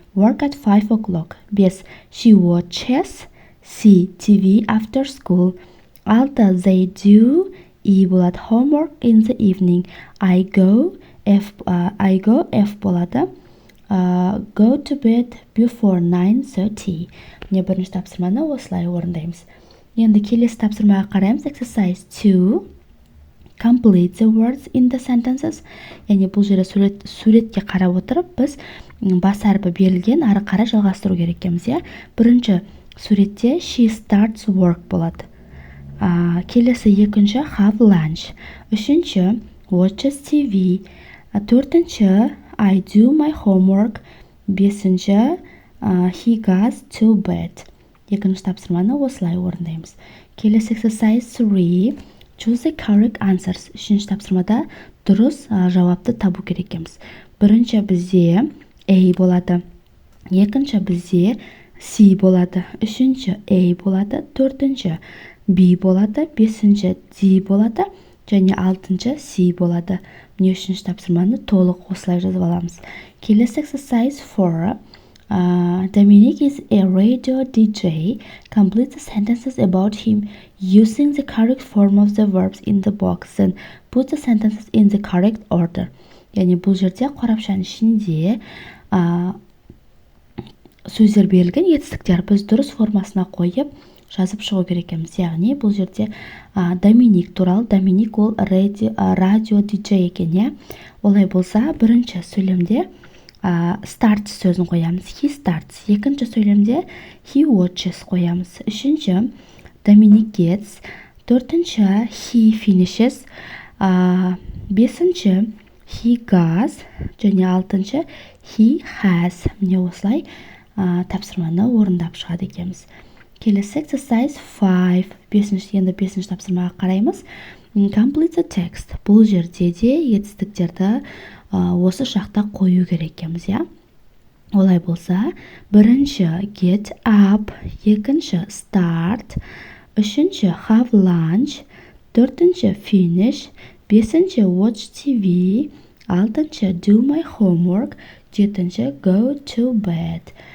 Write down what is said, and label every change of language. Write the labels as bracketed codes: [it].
[en] Work at 5 o'clock. 5. She watches C. TV after school. 6. They do E болады. Homework in the evening. I go F болады. Go to bed before 9:30. [kk] Міне бірінші тапсырманы осылай орындаймыз. Енді келесі тапсырмаға қараймыз. [en] Exercise 2. Complete the words in the sentences. [kk] Яғни бұл жерде суретке қарап отырып, біз бас әрпі берілген ары қарай жалғастыру керек екенбіз, Бірінші суретте [en] she starts work [kk] болады. Келесі екінші have lunch. [en] Үшінші watches TV. Төртінші I do my homework. Бесінші he goes to bed. [kk] Екінші тапсырманы осылай орындаймыз. Келесі exercise 3. [en] Choose the correct answers. [kk] Үшінші тапсырмада дұрыс жауапты табу керек екенбіз. Бірінші бізде A болады. Екінші бізде C болады. Үшінші A болады. Төртінші B болады. Бесінші D болады. Және алтыншы C болады. Міне үшінші тапсырманы толық осылай жазып аламыз. Келесі exercise 4. [en] Dominic is a radio DJ. Complete the sentences about him using the correct form of the verbs in the box and put the sentences in the correct order. [kk] Яғни бұл жерде қорапшаның ішінде сөздер берілген, етістіктер біз дұрыс формасына қойып жазып шығу керек екенбіз. Яғни бұл жерде Доминик туралы, Доминик ол радио диджей екен, олай болса, бірінші сөйлемде starts сөзін қоямыз. [en] He starts. [kk] Екінші сөйлемде [en] he watches [kk] қоямыз. Үшінші Доминик gets. [en] Төртінші he finishes. Бесінші he goes. [kk] Және алтыншы he has. Міне осылай тапсырманы орындап шығады екенбіз. Келесі exercise 5. Енді бесінші тапсырмаға қараймыз. [en] Complete the text. [kk] Бұл жерде де етістіктерді осы шақта қою керек екенбіз, Олай болса, бірінші get up, екінші start, үшінші have lunch, төртінші finish, бесінші watch TV, алтыншы [en] do my homework, [kk] жетінші [en] go to bed.